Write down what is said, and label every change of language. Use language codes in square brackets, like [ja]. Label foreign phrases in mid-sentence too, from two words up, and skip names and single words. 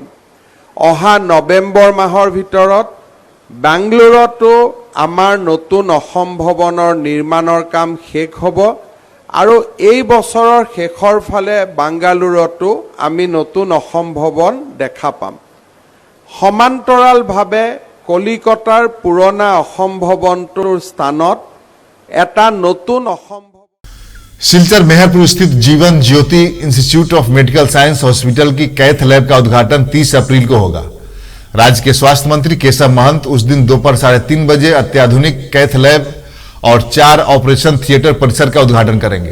[as] অহা নৱেম্বৰ মাহৰ ভিতৰত বেংগলোৰতো আমাৰ নতুন অসম ভৱনৰ নিৰ্মাণৰ কাম শেষ হ'ব আৰু এই বছৰৰ শেষৰ ফালে বাংগালুৰুতো আমি নতুন অসম ভৱন দেখা পাম। সমান্তৰালভাৱে কলিকতাৰ পুৰণা অসম ভৱনটোৰ স্থানত এটা নতুন অসম [hi] सिलचर मेहरपुर स्थित जीवन ज्योति इंस्टीट्यूट ऑफ मेडिकल साइंस हॉस्पिटल की कैथ लैब का उद्घाटन 30 अप्रैल को होगा। राज्य के स्वास्थ्य मंत्री केशव महंत उस दिन दोपहर 3:30 बजे अत्याधुनिक कैथ लैब और 4 ऑपरेशन थिएटर परिसर का उद्घाटन करेंगे।